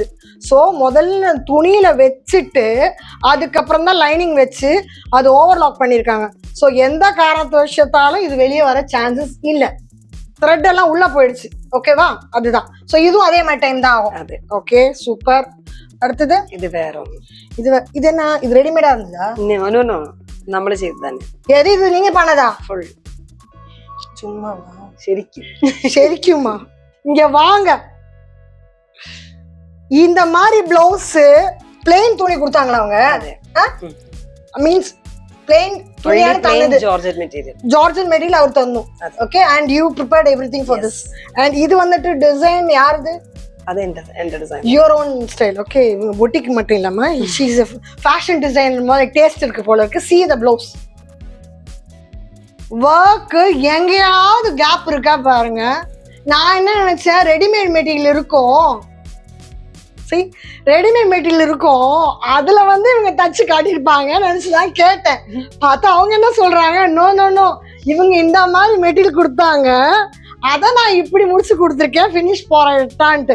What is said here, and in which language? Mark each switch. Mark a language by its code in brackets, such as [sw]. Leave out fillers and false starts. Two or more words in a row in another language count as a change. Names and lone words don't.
[ta] ஸோ முதல்ல துணியில வச்சுட்டு அதுக்கப்புறம் தான் லைனிங் வச்சு அது ஓவர்லாக் பண்ணியிருக்காங்க. ஸோ எந்த காரணத்து விஷயத்தாலும் இது வெளியே வர சான்சஸ் இல்லை. த்ரெட் எல்லாம் உள்ள போயிடுச்சு. ஓகேவா? அதுதான். ஸோ இதுவும் அதே மாதிரி டைம் தான் ஆகும். [ml] അതെ [ta] ஓகே, சூப்பர். அடுத்தது [ml] ഇത് വേറെ ഒന്ന്. [ta] இது என்ன? இது ரெடிமேடா இருந்ததா? [ml] നോ നമ്മൾ ചെയ്ത് തന്നെ. [ta] எது இது நீங்க பண்ணதா? [ml] ഫുൾ [ta] சும்மா [ml] ശരിക്കും [ta] சரிக்குமா? இங்க வாங்க. இந்த மாதிரி பிளவுஸ் பிளெயின் துணி கொடுத்தாங்களா அவங்க? [ml] അതെ [ta] மீன்ஸ் பிளெயின் துணியான தந்தது. [en] georgette material georgette material [ta] அவர் தந்தோம். ஓகே, [en] and you prepared everything for this. [ta] அண்ட் இது வந்துட்டு டிசைன் யாருது? [ml] അത് എന്റെ ഡിസൈൻ. [en] your own style. [ta] ஓகே, இவங்க பொட்டிக் மட்டும் இல்லாம [en] she's fashion designer [ta] மாதிரி டேஸ்ட் இருக்கு போல இருக்கு. [en] see the blouse [ta] ஒர்க் எங்கேயாவது கேப் இருக்கா பாருங்க. நான் என்ன நினைச்சேன், ரெடிமேட் மெட்டீரியல் இருக்கும். சரி, ரெடிமேட் மெட்டீரியல் இருக்கும், அதுல வந்து இவங்க தச்சு காட்டியிருப்பாங்க நினைச்சுதான் கேட்டேன். பார்த்தா அவங்க என்ன சொல்றாங்க, நோ இவங்க இந்த மாதிரி மெட்டீரியல் கொடுத்தாங்க, அதை நான் இப்படி முடிச்சு கொடுத்துருக்கேன், ஃபினிஷ் போறேன்ட்டு.